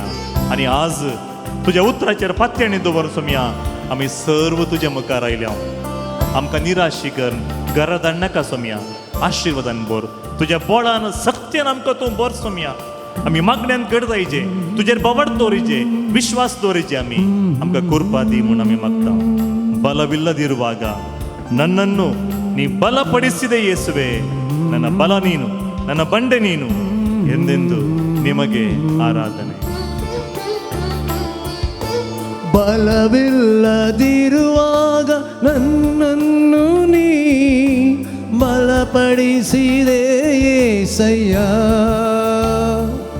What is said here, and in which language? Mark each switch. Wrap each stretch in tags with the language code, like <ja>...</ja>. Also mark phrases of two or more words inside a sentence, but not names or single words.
<kok>आनी आज तुज्या उतराचेर पातयेणी दवर सोमिया आमी सर्व तुज्या मुखार आयल्या. आमकां निराशी कर, घरा धाड नाका सोमिया. आशिर्वादान भर, तुज्या बोळान सक्तीन आमकां तूं भर सोमिया. आमी मागण्यांत घट जायचे, तुजेर बवड दवरिचे, विश्वास दवरिचे. आमी आमकां कृपा दी म्हूण आमी मागता.</kok> <kn>ಬಲವಿಲ್ಲದಿರುವಾಗ ನನ್ನನ್ನು ನೀ ಬಲಪಡಿಸಿದೆ ಯೇಸುವೆ. ನನ್ನ ಬಲ ನೀನು, ನನ್ನ ಬಂಡೆ ನೀನು. ಎಂದೆಂದು ನಿಮಗೆ ಆರಾಧನೆ. ಬಲವಿಲ್ಲದಿರುವಾಗ ನನ್ನನ್ನು ನೀ ಬಲಪಡಿಸಿದೆ ಯೇಸಯ್ಯ.</kn>